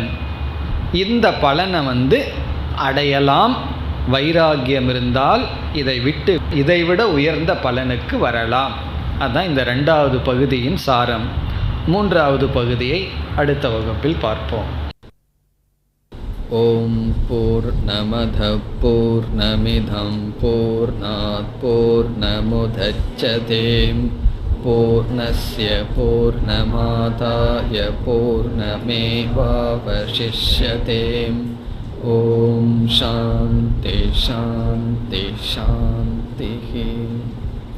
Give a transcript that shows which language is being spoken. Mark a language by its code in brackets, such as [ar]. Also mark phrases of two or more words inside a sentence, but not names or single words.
[ta] இந்த பலனை அடையலாம். வைராகியம் இருந்தால் இதை விட்டு இதைவிட உயர்ந்த பலனுக்கு வரலாம். அதுதான் இந்த 2வது பகுதியின் சாரம். 3வது பகுதியை அடுத்த வகுப்பில் பார்ப்போம். [sa] ॐ पूर्णमदः पूर्णमिदं पूर्णात् पूर्णमुदच्यते पूर्णस्य पूर्णमादाय पूर्णमेवावशिष्यते. ॐ शान्ति शान्ति शान्ति.